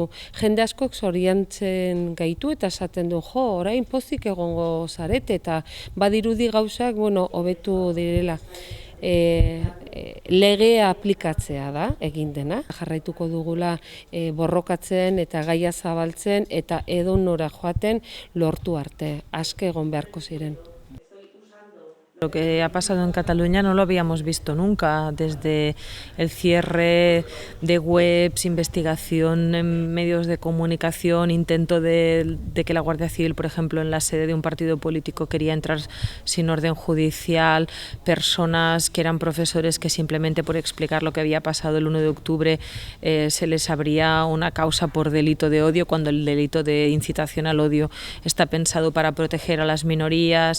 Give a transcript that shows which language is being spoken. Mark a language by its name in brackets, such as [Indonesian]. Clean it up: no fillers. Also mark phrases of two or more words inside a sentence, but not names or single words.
[Basque] Jende askok zoriontzen gaitu eta esaten du, orain pozik egongo zarete, eta badirudi gauzak hobetu direla. Legea aplikatzea da egin dena. Jarraituko dugula borrokatzen eta gaia zabaltzen eta edonora joaten lortu arte, aske egon beharko ziren. [Spanish] Lo que ha pasado en Cataluña no lo habíamos visto nunca, desde el cierre de webs, investigación en medios de comunicación, intento de que la Guardia Civil, por ejemplo, en la sede de un partido político quería entrar sin orden judicial, personas que eran profesores que simplemente por explicar lo que había pasado el 1 de octubre se les abría una causa por delito de odio, cuando el delito de incitación al odio está pensado para proteger a las minorías.